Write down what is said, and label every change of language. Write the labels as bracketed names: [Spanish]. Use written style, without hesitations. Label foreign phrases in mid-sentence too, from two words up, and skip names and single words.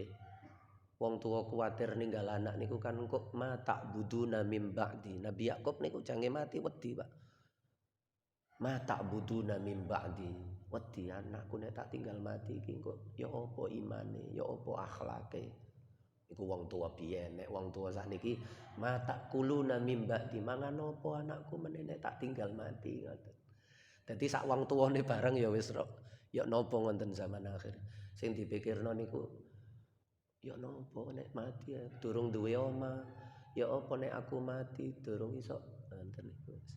[Javanese] Wong tua kuwatir ninggal anak niku kan kok [Arabic] ما تعبدون من بعدي. [Javanese] Nabi Yakub niku jange mati wedi, Pak. [Arabic] ما تعبدون من بعدي. [Javanese] Wedi anakku nek tak tinggal mati iki kok ya apa imane, ya apa akhlake. Iku wong tua biyen, nek wong tua sakniki [Arabic] ما تأكلون من بعدي. [Javanese] Mangan apa anakku meneh nek tak tinggal mati ngoten. Dadi sak wong tuwane bareng ya wis ya napa wonten zaman akhir. Sing dipikirno niku ya napa nek mati ya durung duwe omah. Ya apa nek aku mati durung iso ngoten niku.